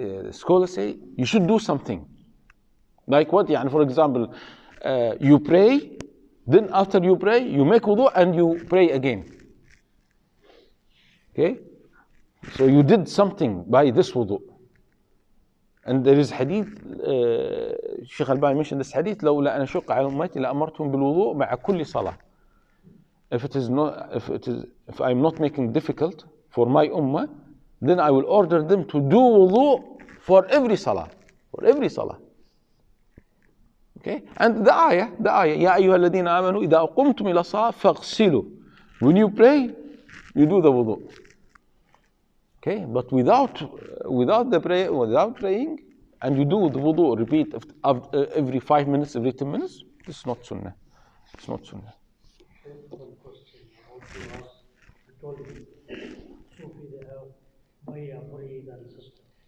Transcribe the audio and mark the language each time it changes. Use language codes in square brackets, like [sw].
[en] Scholars say you should do something. Like what? For example, you pray, then after you pray, you make wudu and you pray again. Okay? So you did something by this wudu. And there is hadith, Shaykh Al-Albani mentioned this hadith, [ar] لولا أن أشق على أمتي لأمرتهم بالوضوء مع كل صلاة. [en] If I'm not making difficult for my ummah, then I will order them to do wudu for every salah. For every salah. Okay? And the ayah, [ar] يا أيها الذين آمنوا إذا قمتم إلى الصلاة فاغسلوا. [en] When you pray, you do the wudu. Okay? But without praying, and you do the wudu, repeat every 5 minutes, every 10 minutes, this is not sunnah. It's not sunnah. One question I want to ask. I told you, Sufi, they have Baya, Murid and system.